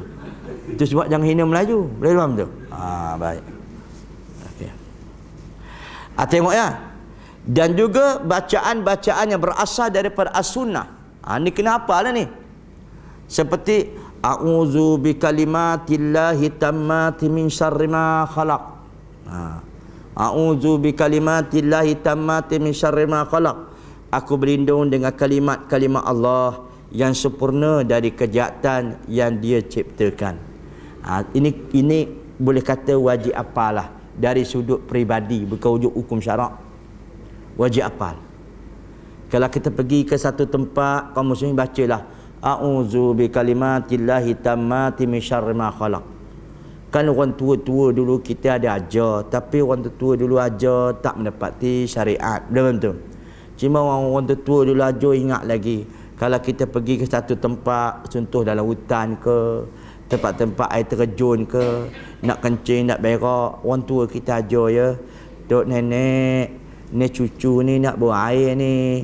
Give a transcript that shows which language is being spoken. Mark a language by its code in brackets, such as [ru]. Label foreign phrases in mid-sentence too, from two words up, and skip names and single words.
[ms] Itu sebab jangan hina Melayu. Boleh faham tu? Baik. Okey. Tengok ya. Dan juga bacaan-bacaan yang berasal daripada as-sunnah. Ni kenapa lah ni? Seperti [ar] أعوذ بكلمات الله التامات من شر ما خلق. أعوذ بكلمات الله التامات من شر ما خلق. [ms] Aku berlindung dengan kalimat-kalimat Allah yang sempurna dari kejahatan yang dia ciptakan. Ini boleh kata wajib apalah dari sudut peribadi, bukan wujud hukum syarak. Wajib apal. Kalau kita pergi ke satu tempat, kaum muslimin bacalah [ar] أعوذ بكلمات الله التامات من شر ما خلق. [ms] Kan orang tua-tua dulu kita ada ajar, tapi orang tua dulu ajar tak mendapati syariat. Betul. Cuma orang tua dulu ajar ingat lagi. Kalau kita pergi ke satu tempat, contoh dalam hutan ke, tempat-tempat air terjun ke, nak kencing, nak berak, orang tua kita ajar ya, dok nenek, ni cucu ni nak buang air ni.